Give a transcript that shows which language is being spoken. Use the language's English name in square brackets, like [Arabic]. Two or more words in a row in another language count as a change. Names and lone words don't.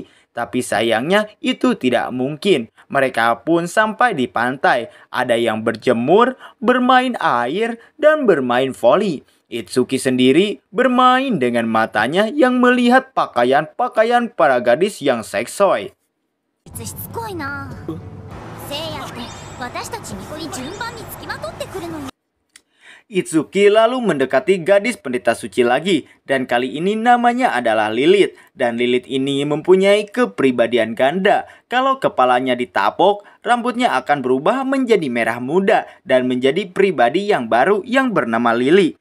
[Indonesian] Tapi sayangnya itu tidak mungkin. Mereka pun sampai di pantai. Ada yang berjemur, bermain air, dan bermain voli. Itsuki sendiri bermain dengan matanya yang melihat pakaian-pakaian para gadis yang seksoi. [Japanese] しつこいな。せいやって私たち巫女に順番につきまとってくるのよ。 [Indonesian] Itsuki lalu mendekati gadis pendeta suci lagi, dan kali ini namanya adalah Lilith. Dan Lilith ini mempunyai kepribadian ganda. Kalau kepalanya ditapok, rambutnya akan berubah menjadi merah muda dan menjadi pribadi yang baru yang bernama Lily.